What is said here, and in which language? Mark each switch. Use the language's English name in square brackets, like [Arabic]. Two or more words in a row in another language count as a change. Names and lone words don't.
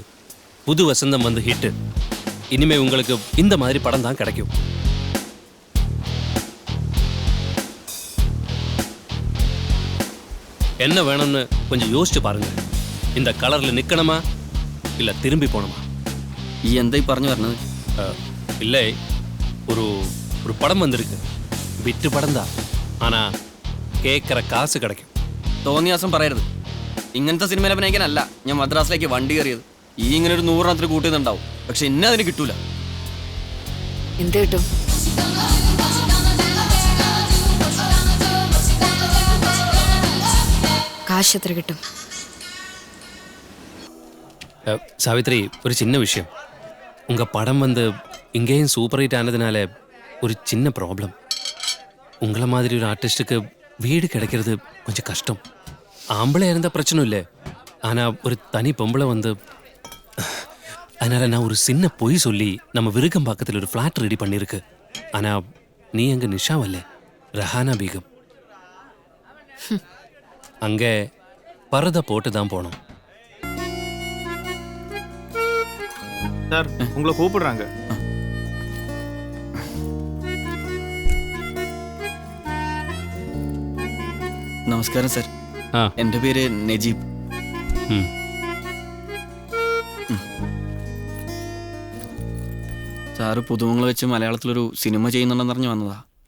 [Tamil] புது வசந்தம் வந்து ஹிட்டு. இனிமே உங்களுக்கு இந்த மாதிரி படம் தான் கிடைக்கும். என்ன வேணும்னு கொஞ்சம் யோசிச்சு பாருங்க. இந்த கலர்ல நிக்கணுமா இல்ல திரும்பி போகணுமா? [Malayalam] ഈ എന്തായി പറഞ്ഞു പറഞ്ഞത്? [Tamil] இல்லை ஒரு ஒரு படம் வந்திருக்கு விட்டு படம் தான் ஆனா கேட்குற காசு கிடைக்கும். [Malayalam] തോന്നിയാസം പറയരുത്. ഇങ്ങനത്തെ സിനിമയിൽ അഭിനയിക്കാനല്ല ഞാൻ മദ്രാസിലേക്ക് വണ്ടി കയറിയത്. ഈ ഇങ്ങനെ ഒരു 100 കൂട്ടുന്നുണ്ടാവും, പക്ഷെ എന്നെ അതിന് കിട്ടൂല. എന്ത് കിട്ടും? കാശ് എത്ര കിട്ടും? [Tamil] சாவித்ரி, ஒரு சின்ன விஷயம். உங்க படம் வந்து இங்கேயும் [English] super hit [Tamil] ஆனதுனால ஒரு சின்ன ப்ராப்ளம். உங்களை மாதிரி ஒரு ஆர்டிஸ்ட்டுக்கு வீடு கிடைக்கிறது கொஞ்சம் கஷ்டம். ஆம்பளை இருந்தால் பிரச்சனை இல்லை, ஆனால் ஒரு தனி பொம்பளை வந்து, அதனால் நான் ஒரு சின்ன பொய் சொல்லி நம்ம விருகம்பாக்கத்தில் ஒரு ஃப்ளாட் ரெடி பண்ணியிருக்கு. ஆனால் நீ அங்கே நிஷாவல்ல, ரஹானா பேகம். அங்கே பரதை போட்டு தான் போனோம். சார், உங்களை கூப்பிடுறாங்க. [Malayalam] നമസ്കാരം സർ. എൻ്റെ പേര് നജീബ്. സാറ് പുതുമങ്ങൾ വെച്ച് മലയാളത്തിലൊരു സിനിമ ചെയ്യുന്നുണ്ടെന്ന് അറിഞ്ഞു വന്നതാ.